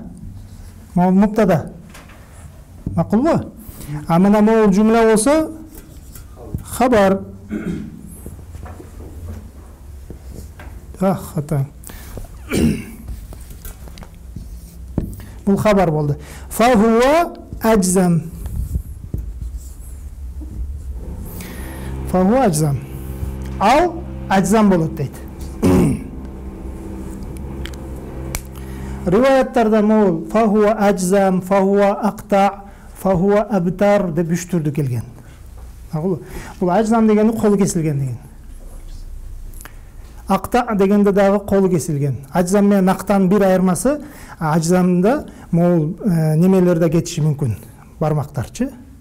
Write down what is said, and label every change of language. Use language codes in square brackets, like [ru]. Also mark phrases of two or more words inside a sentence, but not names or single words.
[ky] Могу муптада. Макулбу? А мына могул жумла болсо хабар. Хата. Бул хабар болду. [ar] فهو أجذم. فهو أجذم. [ky] Ал аджзам болот дейт. Риваяттарда могул [ar] فهو أجذم فهو أقطع فهو أبتر [ky] деп үч түрдө келген. Бул аджзам дегени колу кесилген деген. Акта дегенде дагы колу кесилген. Аджзам менен актанын бир айырмасы, аджзамда могул немелерде кетиши мүмкүн.